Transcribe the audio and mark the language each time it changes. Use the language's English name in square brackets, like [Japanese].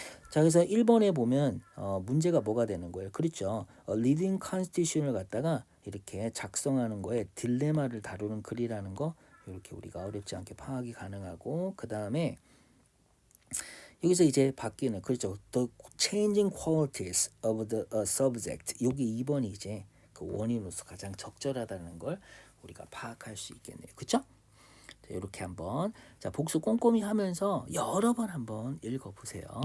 [Korean] 자, 그래서 1번에 보면 문제가 뭐가 되는 거예요? 그렇죠. Living Constitution을 갖다가 이렇게 작성하는 거에 딜레마를 다루는 글이라는 거 이렇게 우리가 어렵지 않게 파악이 가능하고 그 다음에 여기서 이제 바뀌는 그렇죠. [English] The changing qualities of the subject. [Korean] 여기 2번이 이제 그 원인으로서 가장 적절하다는 걸 우리가 파악할 수 있겠네요. 그렇죠? 자, 이렇게 한번 자 복수 꼼꼼히 하면서 여러 번 한번 읽어보세요.